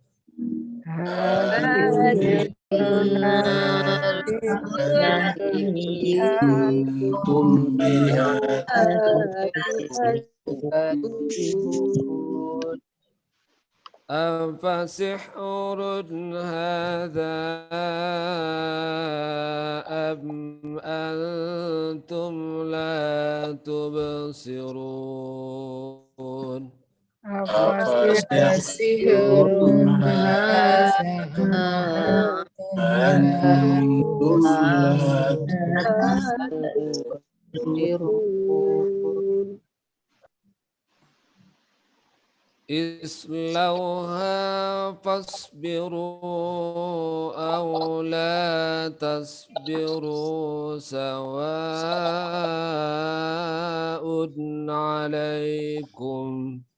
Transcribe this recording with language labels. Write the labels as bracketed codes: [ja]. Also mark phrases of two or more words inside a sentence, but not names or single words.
[ar] هذه كنتم بها تكذبون. أفسحر هذا أم أنتم لا تبصرون. أفسحر هذا أنتم لا تبصرون. اصلوها فاصبروا أو لا تصبروا سواء عليكم